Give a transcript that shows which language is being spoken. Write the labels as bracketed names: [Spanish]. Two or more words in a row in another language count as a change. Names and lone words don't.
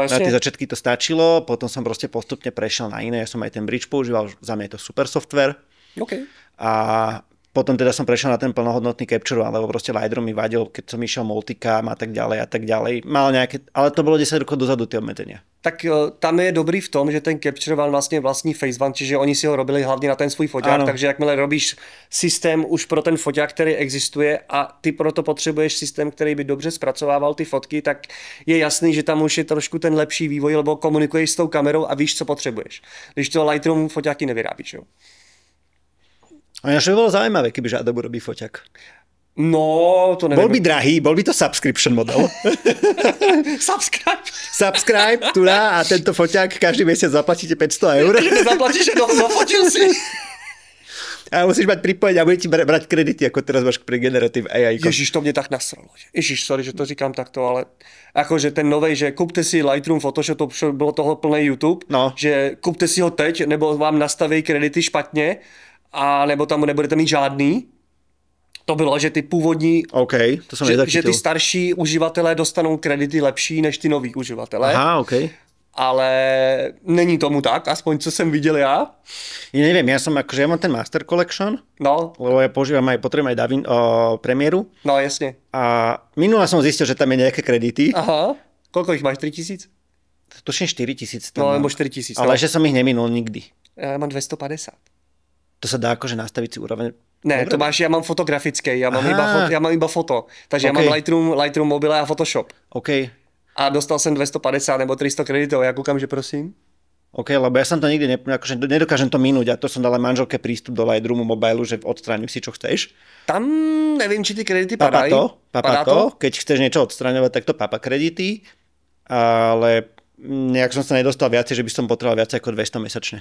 [Slovak] na tie začiatky to stačilo, potom som proste postupne prešiel na iné. Ja som aj ten Bridge používal, za mňa je to super software. Okay. A potom teda som prešiel na ten plnohodnotný Capture One, lebo proste Lightroom mi vadil, keď som išiel multicam a tak ďalej a tak ďalej. Mal nejaké, ale to bolo 10 rokov dozadu tie obmedzenia. [Czech] Tak tam je dobrý v tom, že ten Capture One vlastně vlastní Phase One, čiže oni si ho robili hlavně na ten svůj foťák, takže jakmile robíš systém už pro ten foťák, který existuje a ty proto potřebuješ systém, který by dobře zpracovával ty fotky, tak je jasný, že tam už je trošku ten lepší vývoj, lebo komunikuješ s tou kamerou a víš, co potřebuješ. Když to Lightroom foťáky nevyrábíš, jo. [Slovak] A ja, že by bolo zaujímavé, keby Adobe robí foťák. No, to neviem. Bol by drahý, bol by to [English] subscription model. [Slovak] Subscribe, tu a tento foťák každý mesiac zaplatíte 500 eur. Zaplatíš, zaplatil si. A musíš mať pripojenie a bude ti brať kredity, ako teraz máš pri Generative AI. [Czech] Ježiš, to mě tak nasralo. Ježiš, sorry, že to říkám takto, ale akože ten novej, že kupte si Lightroom, Photoshop, to bylo toho plný YouTube, že kupte si ho teď, nebo vám nastaví kredity špatně, a nebo tam nebudete mít žádný. To bylo, že ty původní, to jsem že ty starší uživatelé dostanou kredity lepší než ty noví uživatelé. Aha, Ale není tomu tak, aspoň co jsem viděl já. [Slovak] Ja neviem, ja mám ten Master Collection, lebo ja potrebujem aj Premiéru. No, jasne. A minule som zistil, že tam je nejaké kredity. Aha, koľko ich máš, 3000? Tuším 4000. [Czech] No, nebo 4000. [Slovak] Ale že som ich neminul nikdy. Ja mám 250. To sa dá akože nastaviť si úroveň? Ne, to máš, ja mám fotografické, ja mám iba foto. Takže ja mám Lightroom mobile a Photoshop. OK. [Czech] A dostal jsem 250 nebo 300 kreditov, já koukám, že prosím. [Slovak] OK, lebo ja som to nikdy akože nedokážem to minúť a to som dala manželke prístup do Lightroomu mobilu, že odstráňuj si čo chceš. Tam neviem, či ty kredity padajú. Padá to. Keď chceš niečo odstraňovať, tak to papa kredity, ale nejak som sa nedostal viacej, že by som potreboval viac ako 200 mesačne.